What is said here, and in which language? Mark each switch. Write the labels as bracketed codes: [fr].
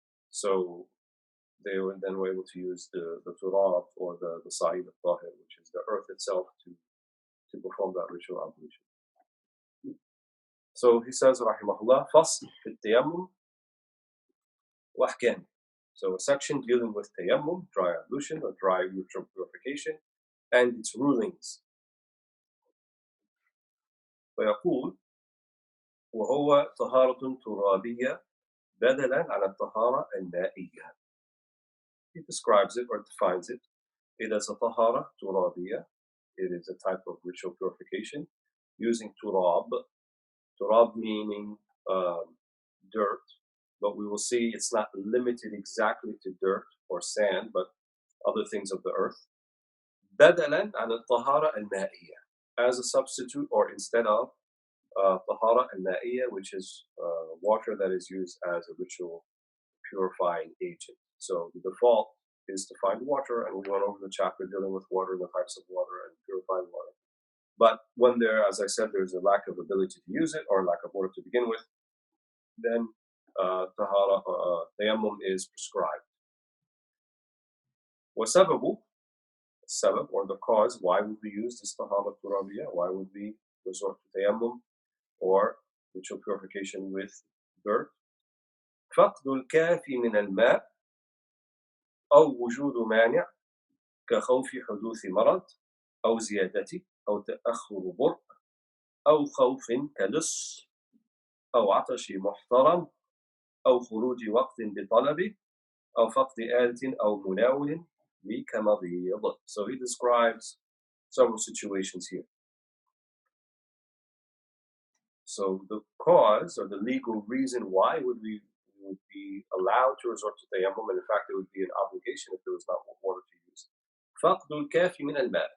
[en] So they were then were able to use the turab or the sa'id al-tahir, which is the earth itself, to perform that ritual ablution. So he says, [ar] rahimahullah, fasl fi tayammum wa ahkam. [en] So a section dealing with tayammum, dry ablution or dry ritual purification, and its rulings. [ar] ويقول وهو طهارة ترابية بدلا عن الطهارة المائية. [en] He describes it or defines it. It is a tahara turabiyya. It is a type of ritual purification using turab. Turab meaning dirt, but we will see it's not limited exactly to dirt or sand, but other things of the earth. [ar] بدلا عن الطهارة المائية, [en] as a substitute or instead of tahara al-ma'iyya, which is water that is used as a ritual purifying agent. So the default is to find water, and we went over the chapter dealing with water and the types of water and purifying water. But when there, as I said, there's a lack of ability to use it or lack of water to begin with, then tayammum is prescribed. وسبب, sabab or the cause, why would we use this tahara turabiyya? Why would we resort to tayammum or ritual purification with dirt? [ar] فقد الكافي من الماء أو وجود مانع كخوف حدوث مرض أو زيادته أو تأخر برء أو خوف كلص أو عطش محترم أو خروج وقت بطلبه أو فقد آلة أو مناول كمضيض. [en] So he describes several situations here. So the cause or the legal reason why would we would be allowed to resort to tayammum, and in fact it would be an obligation if there was not water to use. [ar] فقد الكافي من الماء.